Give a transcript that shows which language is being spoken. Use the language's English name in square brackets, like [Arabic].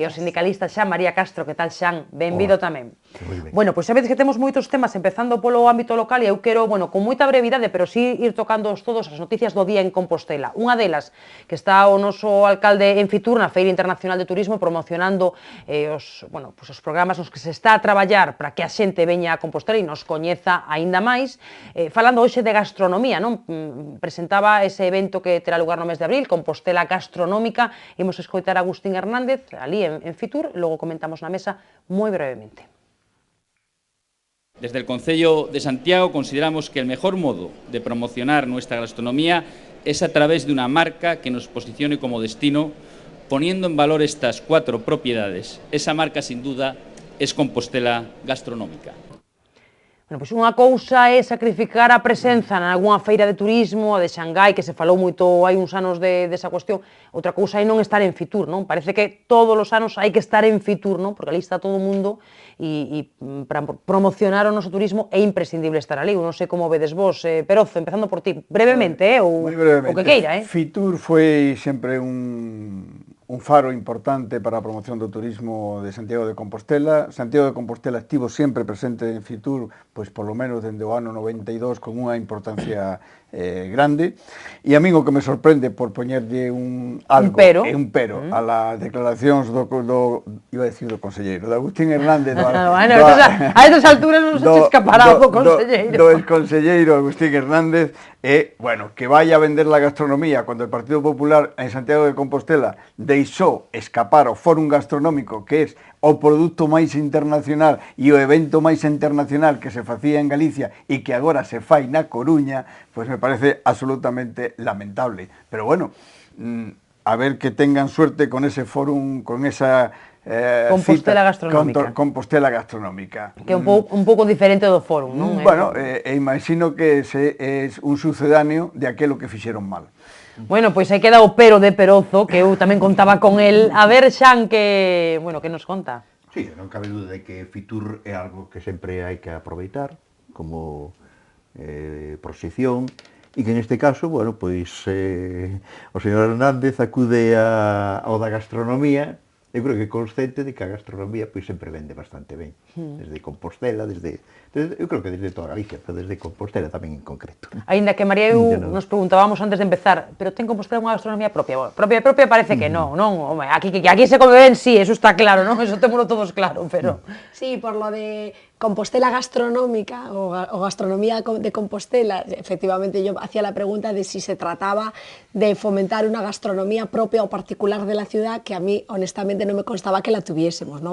[Galician] E o sindicalista Xan María Castro. Que tal, Xan? Benvido tamén. Bueno, pois sabedes que temos moitos temas, empezando polo ámbito local, e eu quero, bueno, con moita brevidade, pero sí ir tocando todas as noticias do día en Compostela. Unha delas, que está o noso alcalde en Fitur, na Feira Internacional de Turismo, promocionando os programas nos que se está a traballar para que a xente veña a Compostela e nos coñeza aínda máis. Falando hoxe de gastronomía, non? Presentaba ese evento que terá lugar no mes de abril, Compostela Gastronómica. Imos escoitar a Agustín Hernández, ali en Fitur, logo comentamos na mesa moi brevemente. [Spanish] Desde el Concello de Santiago consideramos que el mejor modo de promocionar nuestra gastronomía es a través de una marca que nos posicione como destino, poniendo en valor estas 4 propiedades. Esa marca, sin duda, es Compostela Gastronómica. [Galician] Bueno, pois unha cousa é sacrificar a presenza na algunha feira de turismo, a de Xangai, que se falou moito hai uns anos desa cuestión. Outra cousa é non estar en Fitur, non? Parece que todos os anos hai que estar en Fitur, non? Porque ali está todo o mundo e para promocionar o noso turismo é imprescindible estar ali. Eu non sei como vedes vos, Perozo, empezando por ti, brevemente, ou o que queira, Fitur foi sempre un faro importante para a promoción do turismo de Santiago de Compostela. Santiago de Compostela estivo sempre presente en Fitur, pois polo menos dende o ano 92, con unha importancia grande, e a min o que me sorprende, por poñerlle un pero a las declaracións do iba a decir do conselleiro, de Agustín Hernández, a estas alturas non se escapará o conselleiro, do exconselleiro Agustín Hernández, bueno, que vai a vender la gastronomía cando el Partido Popular en Santiago de Compostela deixou escapar o Fórum Gastronómico, que é o produto máis internacional e o evento máis internacional que se facía en Galicia e que agora se fai na Coruña, pois me parece absolutamente lamentable. [Spanish] Pero bueno, a ver que tengan suerte con ese fórum, con esa Compostela Gastronómica. Compostela Gastronómica. [Galician] Que é un pouco diferente do fórum, non? Bueno, imagino que é un sucedáneo de aquelo que fixeron mal. Bueno, pois aí queda o pero de Perozo, que eu tamén contaba con el. A ver, Xan, que nos conta? Sí, non cabe duda de que Fitur é algo que sempre hai que aproveitar como proxección e que neste caso, bueno, pois o señor Hernández acude ao da gastronomía. Eu creo que é consciente de que a gastronomía pois sempre vende bastante ben, desde Compostela, eu creo que desde toda Galicia, pero desde Compostela tamén en concreto. Aínda que María e eu nos preguntábamos antes de empezar, pero ten Compostela unha gastronomía propia? Propia parece que non, home, aquí se come ben, sí, eso está claro, non? Eso témolo todos claro, pero... [Spanish] Sí, por lo de Compostela gastronómica o gastronomía de Compostela, efectivamente yo hacía la pregunta de si se trataba de fomentar una gastronomía propia o particular de la ciudad, que a mí honestamente no me constaba que la tuviésemos, ¿no?